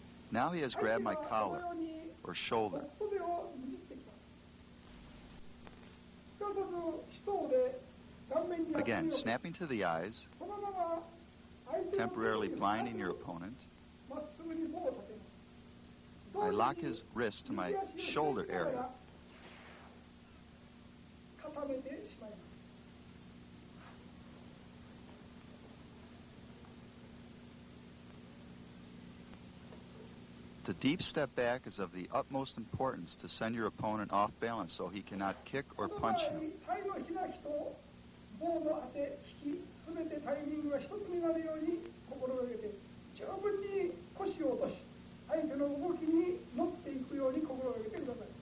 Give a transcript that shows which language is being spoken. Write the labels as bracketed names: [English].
[English] Now he has grabbed my collar or shoulder. [Japanese] 袖を握ってきます。すかさず人で顔面に [English] Again, snapping to the eyes, [Japanese] そのまま相手の [English] temporarily blinding your opponent. [Japanese] まっすぐに棒を立てます。 [English] I lock his wrist to my shoulder area. [Japanese] 固めてしまいます。 [English] The deep step back is of the utmost importance to send your opponent off balance so he cannot kick or punch you. [Japanese] 体の開きと棒の当て引きすべてタイミングが一つになるように心がけて十分に腰を落とし相手の動きに乗っていくように心がけてください。